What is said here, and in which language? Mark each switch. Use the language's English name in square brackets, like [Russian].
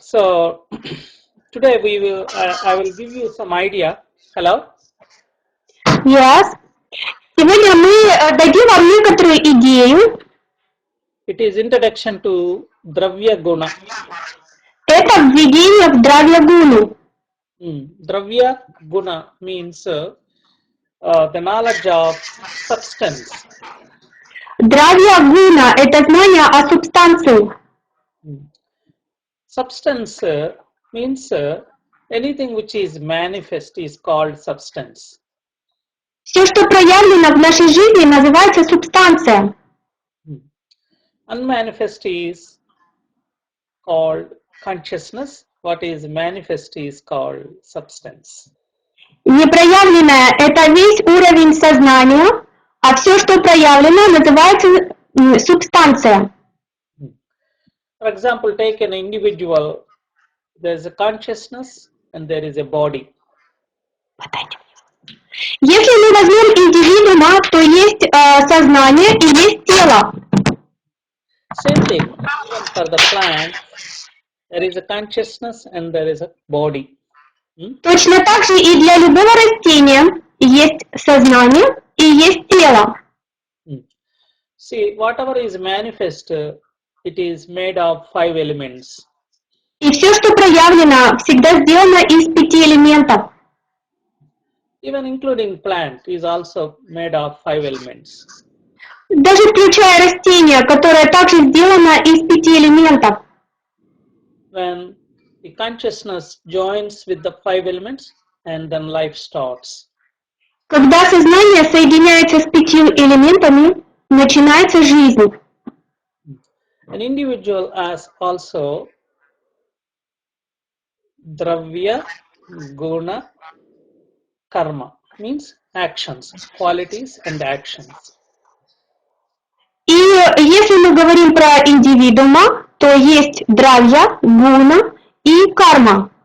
[English] So today I will give you some idea. Hello. Yes. [Russian] Сегодня мы дадим вам некоторую идею. [English] It is introduction to Dravya Guna. [Russian] Это введение в Дравья-гуну. [English] Dravya Guna means the knowledge of substance. [Russian] Дравья-гуна – это знание о субстанции. [English] Substance means anything which is manifest is called substance. [Russian] Все, что проявлено в нашей жизни, называется субстанция. [English] Unmanifest is called consciousness. What is manifest is called substance. [Russian] Непроявленное – это весь уровень сознания, а все, что проявлено, называется субстанция. [English] For example, take an individual. There is a consciousness and there is a body. [Russian] Если мы возьмем индивидуума, то есть сознание и есть тело. [English] Same thing, even for the plant, there is a consciousness and there is a body. [Russian] Точно так же и для любого растения есть сознание и есть тело. [English] See, whatever is manifest, it is made of 5 elements. [Russian] И все, что проявлено, всегда сделано из 5 элементов. [English] Even including plant is also made of 5 elements. [Russian] Даже включая растение, которое также сделано из 5 элементов. [English] When the consciousness joins with the 5 elements and then life starts. [Russian] Когда сознание соединяется с 5 элементами, начинается жизнь. [English] An individual has also dravya, guna, karma, means actions, qualities and actions. [Russian] И если мы говорим про индивидуума, то есть дравья, гуна и карма.